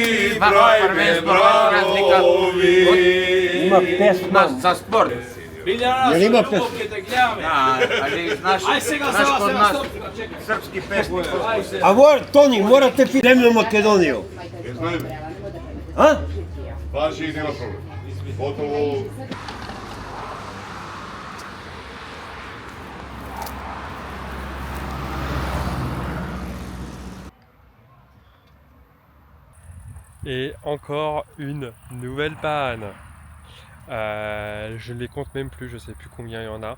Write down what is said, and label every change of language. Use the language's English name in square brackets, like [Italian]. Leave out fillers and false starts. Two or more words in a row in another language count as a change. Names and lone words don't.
[Serbian] Ima pesma. Za sport. Jel ima pesma? Ali znaš kod nas srpski pesnik. A Toni, morate pitati zemlju Makedoniju. A? Važi, nema problem. Gotovo. [French] Et encore une nouvelle panne. Je ne les compte même plus, je ne sais plus combien il y en a.